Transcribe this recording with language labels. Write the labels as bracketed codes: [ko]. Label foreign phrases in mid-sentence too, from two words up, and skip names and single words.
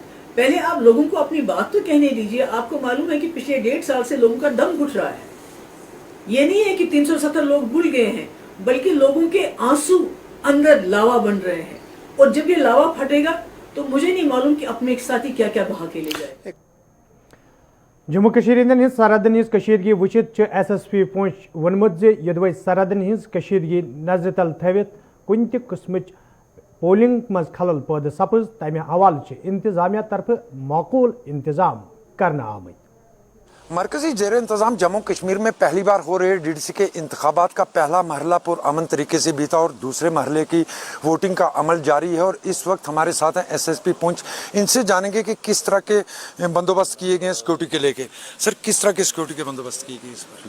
[hi] पहले आप लोगों को अपनी बात तो कहने दीजिए। आपको मालूम है कि पिछले 1.5 साल से लोगों का दम घुट रहा है। ये नहीं है कि 370 लोग भूल गए हैं, बल्कि लोगों के आंसू अंदर लावा बन रहे हैं। और जब ये लावा फटेगा तो मुझे नहीं मालूम कि अपने एक साथी क्या क्या बहा के ले जाए। [ks] जम्मू कश्मीर हंद सरहदन हज कशीदगी वुचित SSP पुंछ वोनमुत यदि सरहदन हज कशीदगी नजर तल थवित कुन ति किस्मच पोलिंग मज खलल पैदा सपज तमे हवाले इंतजामिया तरफ माकूल इंतजाम करना आमत। [hi] मरकजी जेर इंतजाम जम्मू कश्मीर में पहली बार हो रहे DDC के इंतखाबात का पहला मरहला पुरअमन तरीके से बीता और दूसरे मरहले की वोटिंग का अमल जारी है। और इस वक्त हमारे साथ हैं SSP पुंछ। इनसे जानेंगे कि किस तरह के बंदोबस्त किए गए सिक्योरिटी के लेके। सर, किस तरह के सिक्योरिटी के बंदोबस्त किए गए इस बार?